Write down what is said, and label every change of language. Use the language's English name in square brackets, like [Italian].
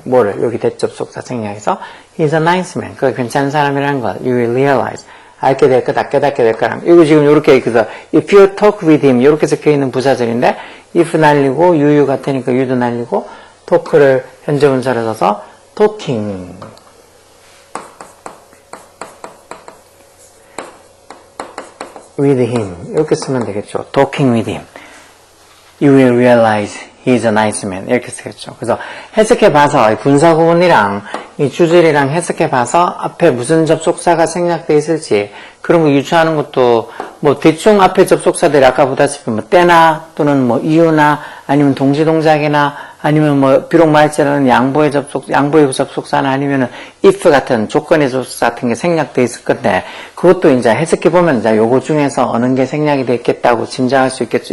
[Korean] 뭐를 여기 대접속사 생략해서 [English] he's a nice man [Korean] 그가 괜찮은 사람이라는 거 you will realize 알게 될 거다 깨닫게 될 거랑 이거 지금 이렇게 그래서 [English] if you talk with him [Korean] 이렇게 적혀있는 부사절인데 if 날리고 you 같으니까 you도 날리고 talk를 현재 분사를 써서 [English] talking with him [Korean] 이렇게 쓰면 되겠죠. [English] talking with him you will realize he's a nice man [Korean] 이렇게 쓰겠죠. 그래서 해석해봐서 분사구문이랑 이 주절이랑 해석해봐서 앞에 무슨 접속사가 생략되어 있을지 그런 거 유추하는 것도 뭐 대충 앞에 접속사들이 아까 보다시피 뭐 때나 또는 뭐 이유나 아니면 동시동작이나 아니면 뭐 비록 말자라는 양보의 접속사나 아니면은 if 같은 조건의 접속사 같은 게 생략되어 있을 건데 그것도 이제 해석해보면 이제 요거 중에서 어느 게 생략이 됐겠다고 짐작할 수 있겠죠.